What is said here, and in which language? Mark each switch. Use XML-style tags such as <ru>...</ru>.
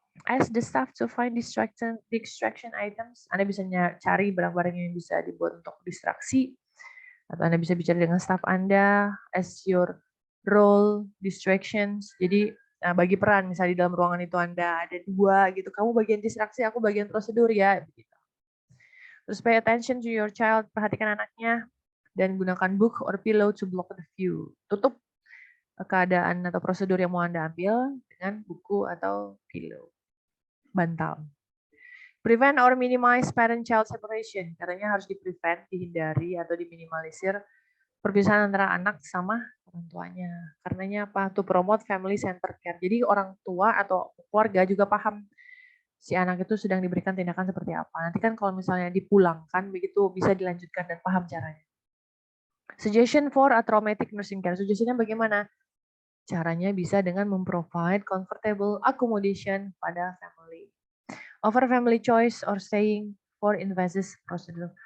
<en>Ask the staff to find distraction items.</en> <id>Anda bisa cari barang-barang yang bisa dibuat untuk distraksi, atau Anda bisa bicara dengan staff Anda</id> <en>as your role distractions.</en> <id>Jadi bagi peran, misalnya di dalam ruangan itu Anda ada dua gitu, kamu bagian distraksi, aku bagian prosedur ya. Begitu.</id> <en>Terus pay attention to your child,</en> <id>perhatikan anaknya, dan gunakan</id> <en>book or pillow to block the view.</en> <id>Tutup keadaan atau prosedur yang mau Anda ambil dengan buku atau pillow, bantal.</id> <en>Prevent or minimize parent-child separation.</en> <id>Katanya harus di-prevent, dihindari atau diminimalisir perpisahan antara anak sama orang tuanya. Karenanya apa?</id> <en>To promote family center care.</en> <id>Jadi orang tua atau keluarga juga paham si anak itu sedang diberikan tindakan seperti apa. Nanti kan kalau misalnya dipulangkan begitu bisa dilanjutkan dan paham caranya.</id> <en>Suggestion for a traumatic nursing care.</en> <id>Suggestionnya bagaimana? Caranya bisa dengan memprovide</id> <en>comfortable accommodation pada family. Offer family choice or staying for invasive prosedur.</en>